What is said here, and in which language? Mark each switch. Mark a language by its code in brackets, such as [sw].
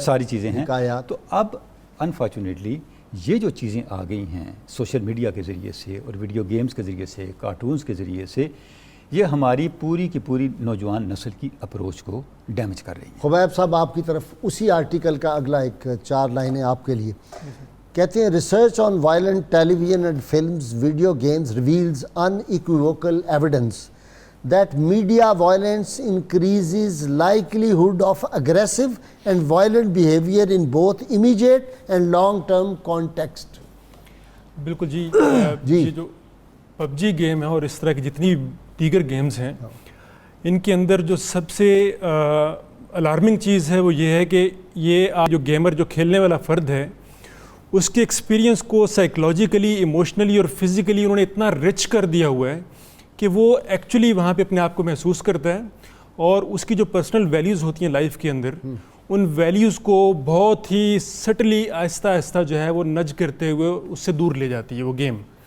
[ur] ساری چیزیں ہیں۔ تو اب انفارچونیٹلی یہ جو چیزیں آ گئی ہیں سوشل میڈیا کے ذریعے سے اور ویڈیو گیمز کے ذریعے سے، کارٹونز کے ذریعے سے، یہ ہماری پوری کی پوری نوجوان نسل کی اپروچ کو ڈیمیج کر رہی ہیں۔ خبیب صاحب آپ کی طرف اسی آرٹیکل کا اگلا ایک 4 لائنیں آپ کے لیے کہتے ہیں [en] Research on violent television and films video games reveals unequivocal evidence that media violence increases likelihood of aggressive and violent behavior in both immediate and long term context. [ur] بالکل جی جی یہ جو پب جی گیم ہے اور اس طرح کی جتنی دیگر games ہیں ان کے اندر جو سب سے الارمنگ چیز ہے وہ یہ ہے کہ یہ جو گیمر جو کھیلنے والا فرد ہے اس کے ایکسپیرینس کو سائیکلوجیکلی ایموشنلی اور فزیکلی انہوں نے اتنا رچ کر دیا ہوا ہے کہ وہ ایکچولی وہاں پہ اپنے آپ کو محسوس کرتا ہے اور اس کی جو پرسنل ویلیوز ہوتی ہیں لائف کے اندر ان ویلیوز کو بہت ہی سٹلی آہستہ آہستہ جو ہے وہ نج کرتے ہوئے اس سے دور لے جاتی ہے وہ گیم.